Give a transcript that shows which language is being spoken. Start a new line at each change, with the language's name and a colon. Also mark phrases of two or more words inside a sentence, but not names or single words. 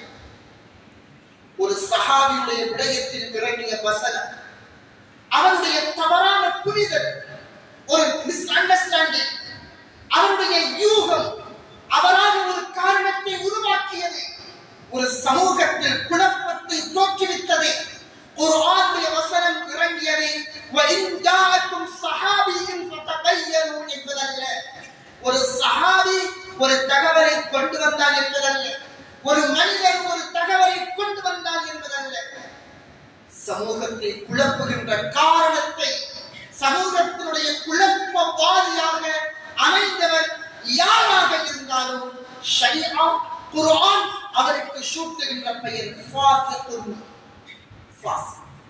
Tamil: ஒரு சஹாபியுடைய விடயத்தில் இறங்கிய வசனம், அவருடைய தவறான புரிதல், ஒரு மிஸ் அண்டர்ஸ்டாண்டிங், அவருடைய யூகம் அவராக ஒரு காரணத்தை உருவாக்கியது, ஒரு சமூகத்தில் குழப்பத்தை தோற்றுவித்தது. குர்ஆனுடைய வசனம் இறங்கியது
Arabic: وَإِنْ جَاءَكُمْ صَحَابِيٌّ فَتَبَيَّنُوا
Tamil: என்பதல்ல, ஒரு சஹாபி ஒரு தகவலை கொண்டு வந்தார் என்பதல்ல, ஒரு மனிதர் ஒரு தகவலை கொண்டு வந்தார் என்பதல்ல, சமூகத்தை குழப்புகின்ற காரணத்தை, சமூகத்தினுடைய குழப்பவாதியாக அமைந்தவர் யாராக இருந்தாலும் ஷரீஆ குர்ஆன் அவருக்கு சூட்டுகின்ற பெயர் ஃபாசிக்.